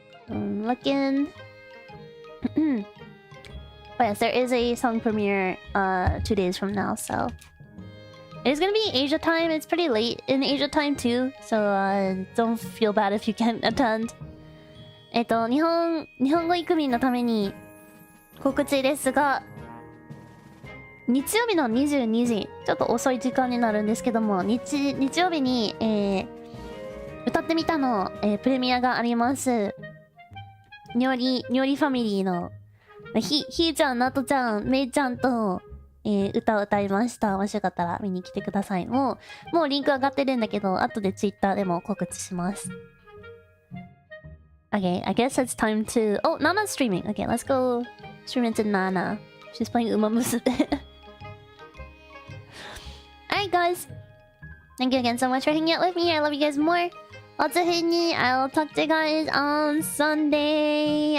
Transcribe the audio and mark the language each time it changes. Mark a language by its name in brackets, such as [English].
[English] I'm looking. Oh yes, there is a song premiere 2 days from now, so it is gonna be Asia time. It's pretty late in Asia time too, so don't feel bad if you can't attend. [Japanese] 日本語イクミンのために告知ですが、日曜日の22時、ちょっと遅い時間になるんですけども、日曜日に、歌ってみたの、プレミアがあります。にょりファミリーのひーちゃん、なとちゃん、めいちゃんと、歌を歌いました。もしよかったら見に来てください。もうリンク上がってるんだけど、後で Twitter でも告知します。 [English] Okay, I guess it's time to... Oh, Nana's streaming. Okay, let's go stream into Nana. She's playing Uma Musume. Alright, guys. Thank you again so much for hanging out with me. I love you guys more. Lots of hitting. I will talk to you guys on Sunday.